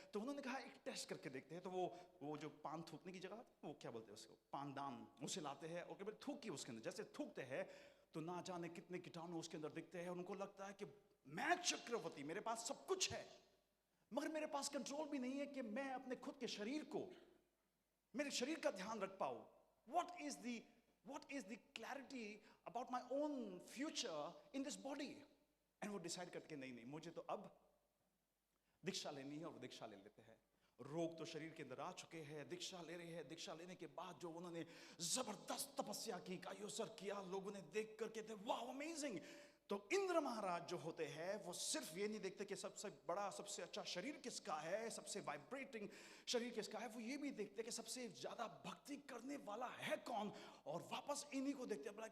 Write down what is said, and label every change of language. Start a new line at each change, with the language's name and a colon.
Hindi: तो उन्होंने कहा एक टेस्ट करके देखते हैं। तो वो जो पान थूकने की जगह, वो क्या बोलते हैं उसको, पानदान, उसे लाते हैं और कभी थूकी उसके अंदर। जैसे थूकते हैं तो ना जाने कितने कीटाणु उसके अंदर दिखते हैं। उनको लगता है कि मैं चक्रवर्ती, मेरे पास सब कुछ है, मगर मेरे पास कंट्रोल भी नहीं है कि मैं अपने खुद के शरीर को, मेरे शरीर का ध्यान रख पाऊं।
English: What is the clarity about my own future in this body?
Hindi: And वो डिसाइड करके नहीं, मुझे तो अब दीक्षा लेनी है, और वो दीक्षा ले लेते हैं। रोग तो शरीर के अंदर आ चुके हैं, दीक्षा ले रहे हैं। दीक्षा लेने के बाद जो उन्होंने जबरदस्त तपस्या की, कायोसर किया, लोगों ने देख करके थे वाह अमेजिंग। तो इंद्र महाराज जो होते हैं वो सिर्फ ये नहीं देखते कि सबसे बड़ा, सबसे अच्छा शरीर किसका है, सबसे वाइब्रेटिंग शरीर किसका है, वो ये भी देखते कि सबसे ज्यादा भक्ति करने वाला है कौन, और वापस इन्हीं को देखते हैं।